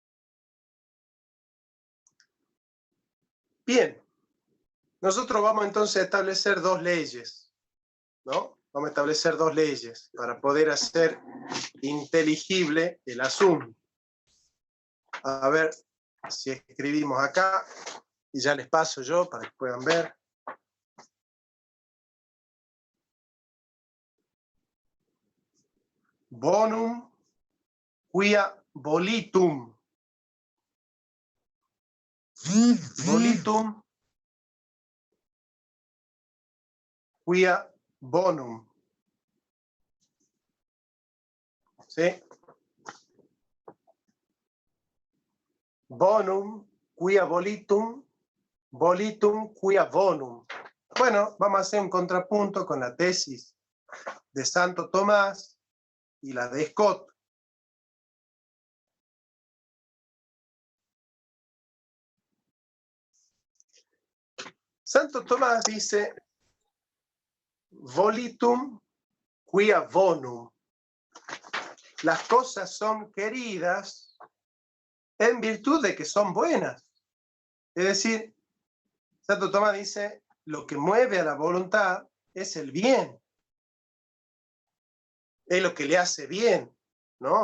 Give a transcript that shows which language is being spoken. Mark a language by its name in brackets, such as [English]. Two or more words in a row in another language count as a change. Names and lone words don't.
[Spanish] Bien, nosotros vamos entonces a establecer dos leyes, ¿no? Vamos a establecer dos leyes para poder hacer inteligible el asunto. A ver si escribimos acá y ya les paso yo para que puedan ver. [Latin] Bonum quia volitum. Volitum quia bonum. [Spanish] ¿Sí? [Latin] Bonum quia volitum, volitum quia bonum. [Spanish] Bueno, vamos a hacer un contrapunto con la tesis de Santo Tomás y la de Scott. Santo Tomás dice, [Latin] volitum quia bonum. [Spanish] Las cosas son queridas en virtud de que son buenas. Es decir, Santo Tomás dice, lo que mueve a la voluntad es el bien. Es lo que le hace bien, ¿no?